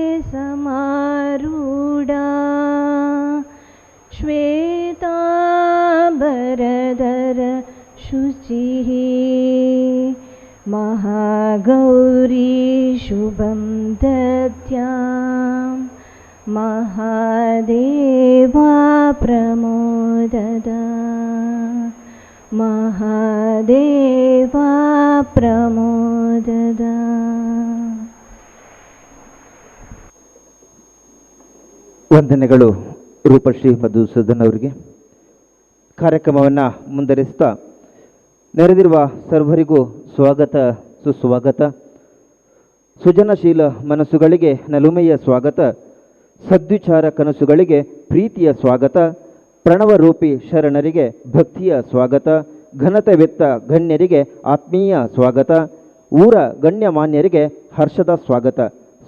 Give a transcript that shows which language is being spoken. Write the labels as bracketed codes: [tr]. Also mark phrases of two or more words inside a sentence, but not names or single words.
[sa] समारूढा श्वेतांबरधर शुचिः महागौरी शुभं दद्यां महादेवा प्रमोदद महादेवा प्रमोदद. [kn] ವಂದನೆಗಳು ರೂಪಶ್ರೀ ಮಧುಸೂದನ್ ಅವರಿಗೆ. ಕಾರ್ಯಕ್ರಮವನ್ನು ಮುಂದುವರಿಸ್ತಾ ನೆರೆದಿರುವ ಸರ್ವರಿಗೂ ಸ್ವಾಗತ, ಸುಸ್ವಾಗತ. ಸೃಜನಶೀಲ ಮನಸ್ಸುಗಳಿಗೆ ನಲುಮೆಯ ಸ್ವಾಗತ, ಸದ್ವಿಚಾರ ಕನಸುಗಳಿಗೆ ಪ್ರೀತಿಯ ಸ್ವಾಗತ, ಪ್ರಣವರೂಪಿ ಶರಣರಿಗೆ ಭಕ್ತಿಯ ಸ್ವಾಗತ, ಘನತೆವೆತ್ತ ಗಣ್ಯರಿಗೆ ಆತ್ಮೀಯ ಸ್ವಾಗತ, ಊರ ಗಣ್ಯಮಾನ್ಯರಿಗೆ ಹರ್ಷದ ಸ್ವಾಗತ.